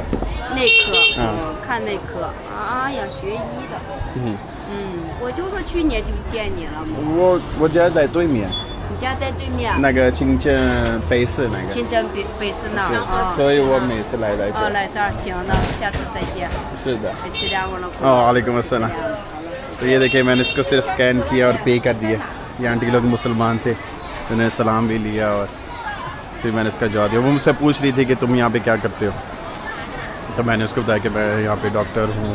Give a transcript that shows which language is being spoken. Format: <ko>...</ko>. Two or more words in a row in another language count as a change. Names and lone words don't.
<zh>看内科。哎呀，学医的。我就说去年就见你了嘛。我家在对面。你家在对面？那个清真北市那个。清真北市那儿啊。所以我每次来这儿。来这儿，行，那下次再见。是的。</zh> <hi>वालेकुम अस्सलाम। तो ये देखिए मैंने इसको सिर्फ स्कैन किया और पे कर दिया। ये आंटी लोग मुसलमान थे, उन्होंने सलाम भी लिया और फिर मैंने इसका जवाब दिया। वो मुझसे पूछ रही थी कि तुम यहाँ पे क्या करते हो, तो मैंने उसको बताया कि मैं यहाँ पे डॉक्टर हूँ।</hi>